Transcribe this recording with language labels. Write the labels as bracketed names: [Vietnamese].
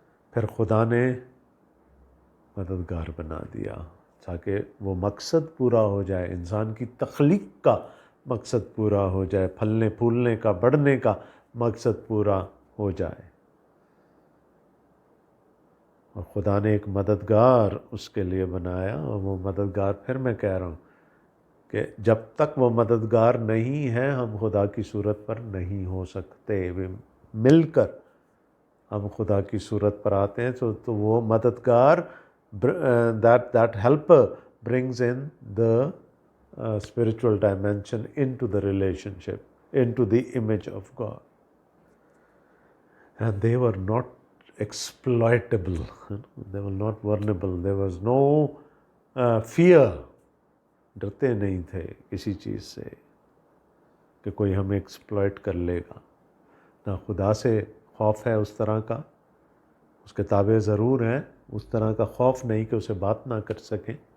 [Urdu] پھر خدا نے مددگار بنا دیا تاکہ وہ مقصد پورا ہو جائے، انسان کی تخلیق کا مقصد پورا ہو جائے، پھلنے پھولنے کا، بڑھنے کا مقصد پورا ہو جائے. اور خدا نے ایک مددگار اس کے لیے بنایا. اور وہ مددگار، پھر میں کہہ رہا ہوں کہ جب تک وہ مددگار نہیں ہے، ہم خدا کی صورت پر نہیں ہو سکتے. مل کر ہم خدا کی صورت پر آتے ہیں تو وہ مددگار [English] that helper brings in the spiritual dimension into the relationship, into the image of God. And they were not exploitable. They were not vulnerable. There was no fear. [Urdu] ڈرتے نہیں تھے کسی چیز سے کہ کوئی ہمیں ایکسپلائٹ کر لے گا. نہ خدا سے خوف ہے اس طرح کا، اس کے تابع ضرور ہیں، اس طرح کا خوف نہیں کہ اسے بات نہ کر سکیں.